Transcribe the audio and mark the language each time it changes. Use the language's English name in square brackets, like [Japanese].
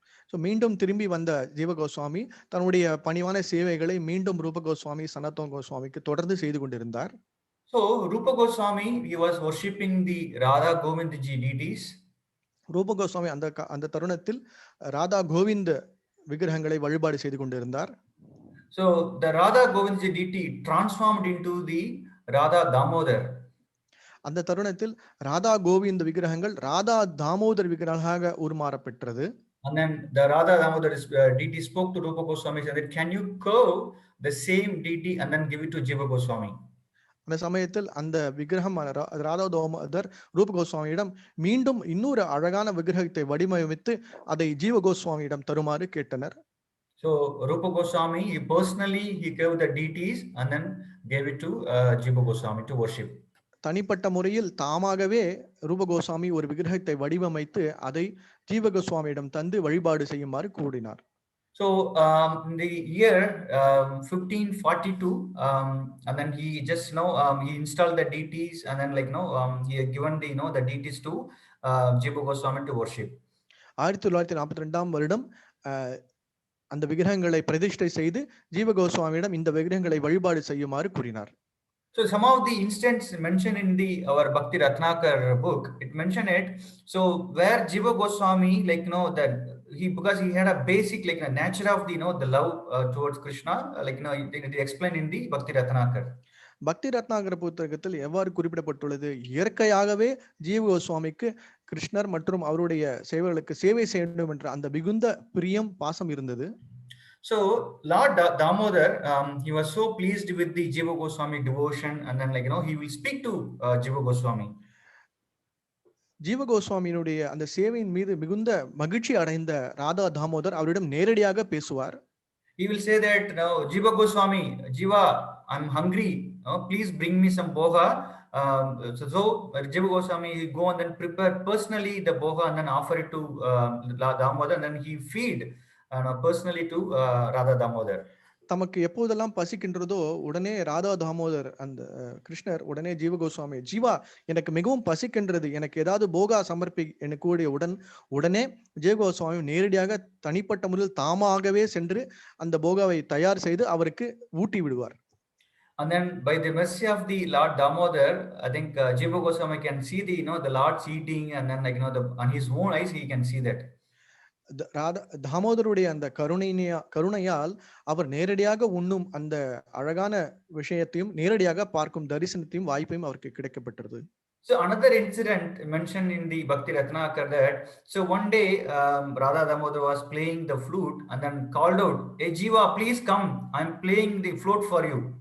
[Tamil] So மீண்டும் திரும்பி வந்த ஜீவ கோஸ்வாமி தன்னுடைய பணிவான சேவைகளை மீண்டும் ரூப கோஸ்வாமி சனாதன கோஸ்வாமிக்கு தொடர்ந்து செய்து கொண்டிருந்தார். [English] So Rupa Goswami, he was worshipping the Radha Govindji deities. [Tamil] ரூப கோஸ்வாமி அந்த தருணத்தில் ராதா கோவிந்த் விக்கிரகங்களை வழிபாடு செய்து கொண்டிருந்தார். [English] So the Radha Govindji deity transformed into the Radha Damodar. [Tamil] அந்த தருணத்தில் ராதா கோவிந்த் விக்கிரகங்கள் Radha Damodar விக்கிரகங்களாக உருமாறப்பெற்றது. [English] And then the Radha Damodar deity spoke to Rupa Goswami and said, can you curve the same deity and then give it to Jiva Goswami? [Tamil] அந்த சமயத்தில் அந்த விக்கிரகம் ராதா தாமோதர் ரூப கோஸ்வாமியிடம் மீண்டும் இன்னொரு அழகான விக்கிரகத்தை வடிவமைத்து அதை ஜீவ கோஸ்வாமியிடம் தருமாறு கேட்டனர். [English] So Rupa Goswami, he gave the deities and then gave it to Jiva Goswami to worship. [Tamil] தனிப்பட்ட முறையில் தாமாகவே ரூப கோஸ்வாமி ஒரு விக்கிரகத்தை வடிவமைத்து அதை ஜீவ கோஸ்வாமியிடம் தந்து வழிபாடு செய்யுமாறு கூறினார். [English] So in the year 1542, and then he just he installed the deities, and then he had given the deities to Jiva Goswami to worship. [Tamil] 1942ஆம் வருடம் அந்த விக்கிரகங்களை பிரதிஷ்டை செய்து ஜீவ கோஸ்வாமியிடம் இந்த விக்கிரகங்களை வழிபாடு செய்யுமாறு கூறினார். [English] So some of the instances mentioned in our Bhakti Ratnakar book, it mentioned it. So where Jiva Goswami, that because he had a basic a nature of the love towards Krishna, they explained in the Bhakti Ratnakar. [Tamil] பக்தி ரத்னாகர புத்தகத்தில் எவ்வாறு குறிப்பிடப்பட்டுள்ளது, இயற்கையாகவே ஜீவ கோஸ்வாமிக்கு கிருஷ்ணர் மற்றும் அவருடைய சேவைகளுக்கு சேவை செய்ய வேண்டும் என்ற அந்த மிகுந்த பிரியம் பாசம் இருந்தது. [English] So Lord Damodar, he was so pleased with the Jiva Goswami devotion, and then he will speak to Jiva Goswami. [Tamil] ஜீவ கோஸ்வாமியினுடைய அந்த சேவையின் மீது மிகுந்த மகிழ்ச்சி அடைந்த ராதா தாமோதர் அவரிடம் நேரடியாக பேசுவார். [English] He will say that, Jiva Goswami, Jiva, I'm hungry. Please bring me some boga. So Jiva Goswami he go and then prepare personally the boga and then offer it to Damodar, and then he feed personally to Radha Damodar. [Tamil] தமக்கு எப்போதெல்லாம் பசிக்கின்றதோ உடனே ராதா தாமோதர் அந்த கிருஷ்ணர் உடனே ஜீவ கோஸ்வாமி, ஜீவா எனக்கு மிகவும் பசிக்கின்றது, எனக்கு ஏதாவது போகா சமர்ப்பி என கூடிய உடனே ஜீவ கோஸ்வாமி நேரடியாக தனிப்பட்ட முறையில் தாமாகவே சென்று அந்த போகாவை தயார் செய்து அவருக்கு ஊட்டி விடுவார். [English] And then by the mercy of the Lord Damodar, I think Jiva Goswami can see the Lord's eating, and then on his own eyes he can see that. [Tamil] தாமோதருடைய அந்த கருணையால் அவர் நேரடியாக உண்ணும் அந்த அழகான விஷயத்தையும் நேரடியாக பார்க்கும் தரிசனத்தையும் வாய்ப்பையும் அவருக்கு கிடைக்கப்பட்டது. [English] So another incident mentioned in the Bhakti Ratnakar that, so one day Radha Damodar was playing the flute and then called out, "Hey Jiva, please come, I'm playing the flute for you."